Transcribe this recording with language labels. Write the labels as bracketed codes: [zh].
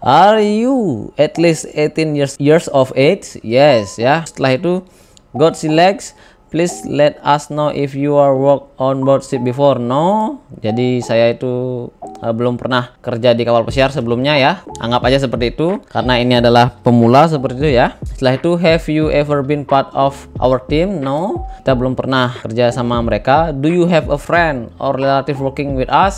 [en] Are you at least 18 years of age? Yes [id] ya. Setelah itu [en] God selects. Please let us know if you are work on board ship before. No. [id] Jadi saya itu belum pernah kerja di kapal pesiar sebelumnya ya. Anggap aja seperti itu karena ini adalah pemula, seperti itu ya. Setelah itu, [en] have you ever been part of our team? No. [id] Kita belum pernah kerja sama mereka. [en] Do you have a friend or relative working with us?